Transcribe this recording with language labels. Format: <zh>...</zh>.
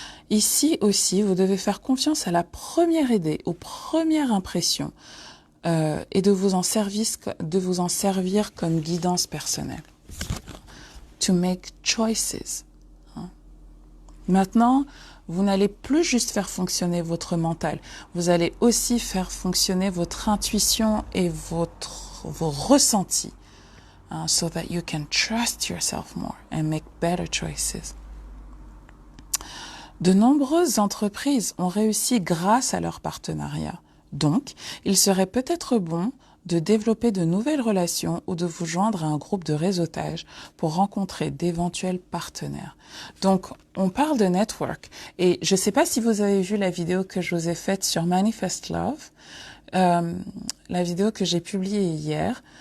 <fr>Ici aussi, vous devez faire confiance à la première idée, aux premières impressions et de vous en servir comme guidance personnelle.</fr> <en>To make choices.</en> <fr>Maintenant, vous n'allez plus juste faire fonctionner votre mental. Vous allez aussi faire fonctionner votre intuition et vos ressentis.</fr> <en>So that you can trust yourself more and make better choices.</en> <fr>De nombreuses entreprises ont réussi grâce à leur partenariat. Donc, il serait peut-être bon de développer de nouvelles relations ou de vous joindre à un groupe de réseautage pour rencontrer d'éventuels partenaires. Donc, on parle de network. Et je ne sais pas si vous avez vu la vidéo que je vous ai faite sur Manifest Love, la vidéo que j'ai publiée hier.</fr>